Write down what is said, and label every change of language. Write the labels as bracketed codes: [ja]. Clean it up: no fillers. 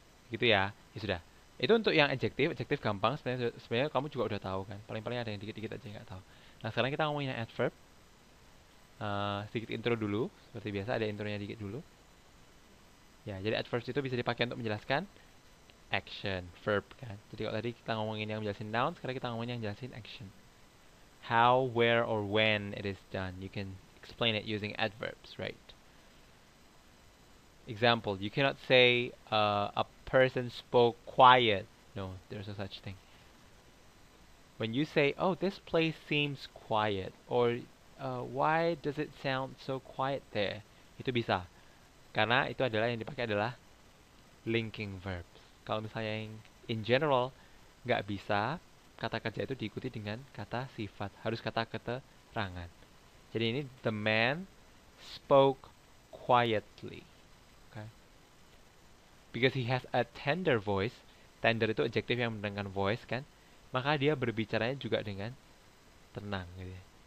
[id] gitu ya. Ya sudah. Itu untuk yang adjektif, adjektif gampang. Sebenarnya kamu juga udah tahu kan. Paling-paling ada yang dikit-dikit aja nggak tahu. Nah sekarang kita ngomongin yang adverb. Sedikit intro dulu, seperti biasa ada intronya dikit dulu. Ya, jadi adverbs itu bisa dipakai untuk menjelaskan action, verb kan. Jadi kalau tadi kita ngomongin yang menjelasin noun, sekarang kita ngomongin yang menjelasin action. [en] How, where, or when it is done. You can explain it using adverbs, right? Example, you cannot say a person spoke quiet. No, there's no such thing. When you say, oh, this place seems quiet, or why does it sound so quiet there? [id] Itu bisa. Karena itu adalah yang dipakai adalah linking verbs. Kalau misalnya yang in general, nggak bisa kata kerja itu diikuti dengan kata sifat. Harus kata keterangan. Jadi ini, [en] the man spoke quietly. Okay? Because he has a tender voice. [id] Tender itu adjektif yang mendengarkan voice kan. Maka dia berbicaranya juga dengan tenang gitu ya.